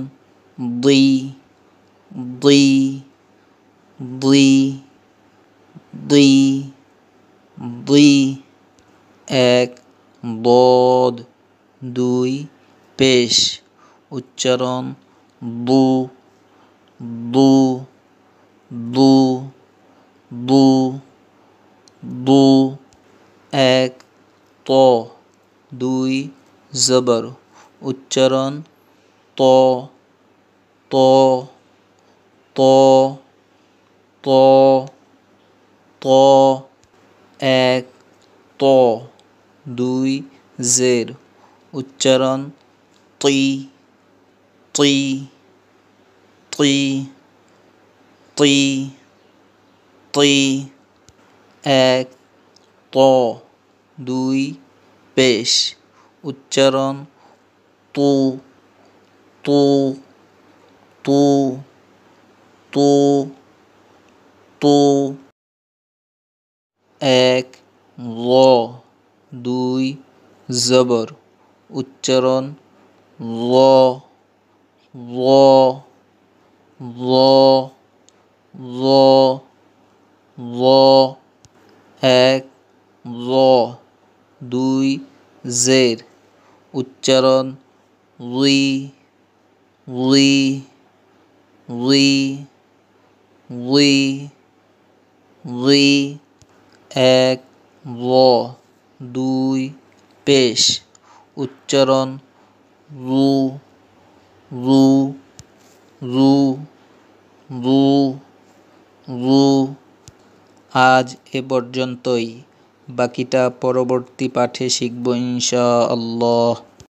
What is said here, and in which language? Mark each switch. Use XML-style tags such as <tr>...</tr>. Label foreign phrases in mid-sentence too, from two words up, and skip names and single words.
<bn>দি দি দি দি দি এক বদ দুই পেশ উচ্চারণ বু বু বু বু বু এক ত দুই জবর উচ্চারণ ত ত ত ত ত এক ত দুই জের উচ্চারণ তি তি তি তি তি এক ত দুই পেশ উচ্চারণ তু তু তু তু তু এক ল দুই জবর উচ্চারণ ল ল ল ল ল এক ল দুই জের উচ্চারণ লি লি লি লি লি এক ল দুই পেশ উচ্চারণ রু রু রু রু রু আজ এ পর্যন্তই, বাকিটা পরবর্তী পাঠে শিখব ইনশাআল্লাহ।</bn>